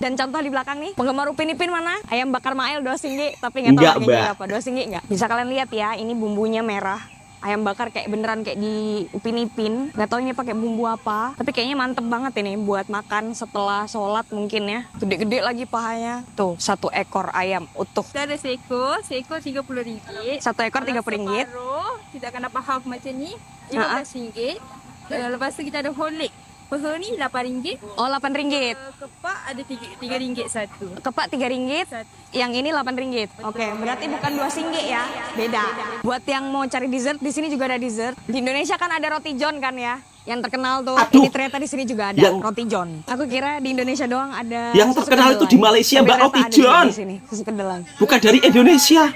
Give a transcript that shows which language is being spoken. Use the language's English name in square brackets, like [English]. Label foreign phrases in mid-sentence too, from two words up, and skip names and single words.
[Indonesian] Dan contoh di belakang nih, penggemar Upin Ipin mana? Ayam bakar Mael 2 singgih, tapi nggak tahu harganya berapa. 2 singgih nggak? Bisa kalian lihat ya, ini bumbunya merah. Ayam bakar kayak beneran kayak di Upin Ipin. Nggak tahu ini pakai bumbu apa, tapi kayaknya mantep banget ini buat makan setelah sholat mungkin ya. Gede-gede lagi pahanya. Tuh, 1 ekor ayam utuh. [Malay] Kita ada seekor RM30. 1 ekor RM30. Kita akan dapat half macam ni, RM15. Lepas tu kita ada [English] whole leg. [Malay] Peha ni RM8. [Indonesian] Oh, RM8. [Malay] Kepak ada RM3 satu. Kepak RM3, yang ini RM8. [Indonesian] Oke, berarti bukan 2 singgih ya, beda. Buat yang mau cari dessert, di sini juga ada dessert. Di Indonesia kan ada roti john kan ya, yang terkenal tuh. Ini ternyata di sini juga ada roti john. Aku kira di Indonesia doang ada. Yang terkenal itu di Malaysia, Mbak, roti john. Di sini, susu kedelai. Bukan dari Indonesia.